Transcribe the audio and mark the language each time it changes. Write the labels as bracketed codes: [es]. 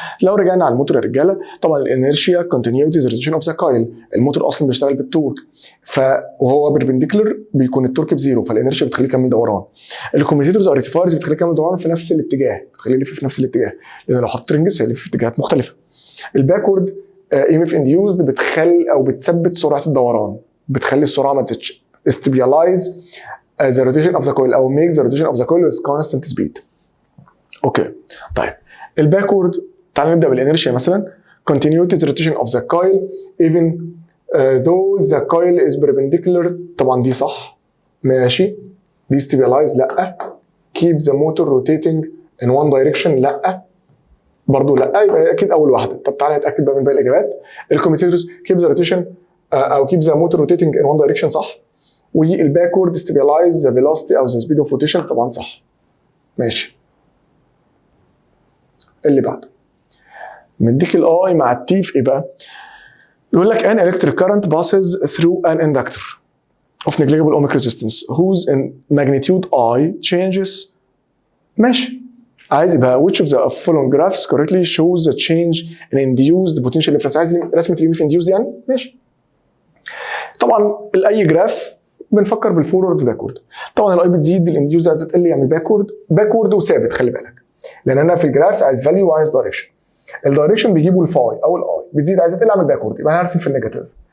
[ar] لو رجعنا على الموتور يا رجاله، طبعا الانرشيا كونتينيوتي روتيشن اوف ذا كايل، الموتور اصلا بيشتغل بالتورك، وهو بربنديكولر بيكون التورك بزيرو، فالانرشيا بتخليه يكمل دوران. الكوميوتيتورز او ريكتيفايرز بتخليه يكمل دوران في نفس الاتجاه، بتخليه يلف في نفس الاتجاه، لان لو حطيت رنجز هيلف في اتجاهات مختلفه. الباكورد ام اف انديوزد بتخلي او بتثبت سرعه الدوران، بتخلي السرعه ما تتش stabilize the rotation of the coil او make the rotation of the coil with constant speed. اوكي. طيب الباكورد، تعال نبدا بالانرشيا مثلا. [en] continuous rotation of the coil even though the coil is perpendicular، طبعا دي صح. [ar] ماشي. دي stabilize لا. keep the motor rotating in one direction لا برضه لا، يبقى اكيد اول واحده. طب تعالى نتاكد بقى من باقي الاجابات. الكوميوتيتورز keep the rotation او keep the motor rotating in one direction صح، والباكورد stabilize the velocity او the speed of rotation طبعا صح. ماشي. [en] اللي بعده مديك الاي مع التي في ايه بقى؟ بيقول لك an electric current passes through an inductor of negligible ohmic resistance whose magnitude I changes. [ar] ماشي. [en] عايز يبقى which of the following graphs correctly shows the change in induced potential difference. [ar] عايز رسمه الام في induced يعني. ماشي. طبعا اي جراف بنفكر بالفورورد باكورد. طبعا الاي بتزيد الانديوز عايزه تقل يعمل باكورد وثابت. خلي بالك لان انا في الجرافس عايز فاليو وعايز دايركشن. الدايركشن بيجيبوا الفاي او الاي، بتزيد عايزه تقل اعمل باكورد، يبقى انا هرسم في النيجاتيف.